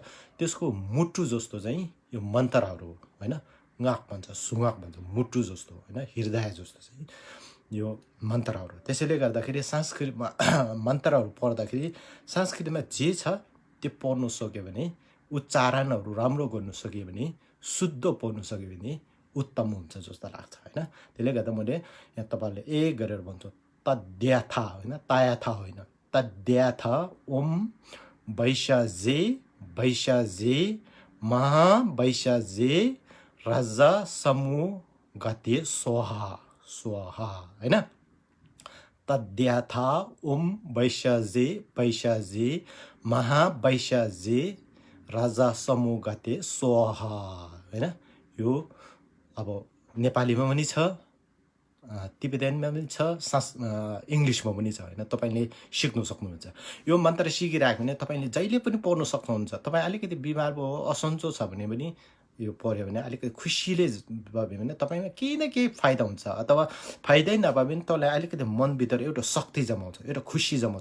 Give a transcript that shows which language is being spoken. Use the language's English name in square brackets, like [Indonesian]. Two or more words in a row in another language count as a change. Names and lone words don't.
[Nepali] त्यसको मुटु जस्तो चाहिँ यो मन्त्रहरू हो होइन गाँक भन्छ सुगाँक भन्छ मुटु जस्तो होइन हृदय जस्तो चाहिँ यो मन्त्रहरू त्यसैले गर्दाखेरि संस्कृतमा मन्त्रहरू पढ्दाखेरि संस्कृतमा जे छ त्यो पढ्नु सक्यो भने उच्चारणहरू राम्रो गर्नु सक्यो भने शुद्ध पढ्नु सक्यो भने उत्तम हुन्छ जस्तो लाग्छ होइन त्यसले गर्दा मैले यहाँ तपाईँहरूले एक गरेर भन्छु तद्याथा होइन तायाथा होइन [Sanskrit] तद्याथा ओम वैशाजे महावैशाजे राजा समूह गते स्वाहा [Nepali] होइन [Sanskrit] तद्याथा ओम वैशाजे महावैशाजे राजा समूह गते स्वाहा [Nepali] होइन यो अब नेपालीमा पनि छ तिब्बतियानमा पनि छ, इङ्ग्लिसमा पनि छ होइन, तपाईँले सिक्नु सक्नुहुन्छ। यो मन्त्र सिकिराख्यो भने तपाईँले जहिले पनि पढ्नु सक्नुहुन्छ। तपाईँ अलिकति बिमार भयो, असन्चो छ भने पनि यो पढ्यो भने अलिकति खुसीले भयो भने तपाईँमा केही न केही फाइदा हुन्छ, अथवा फाइदै नभए पनि तपाईँलाई अलिकति मनभित्र एउटा शक्ति जमाउँछ, एउटा खुसी जमाउँछ।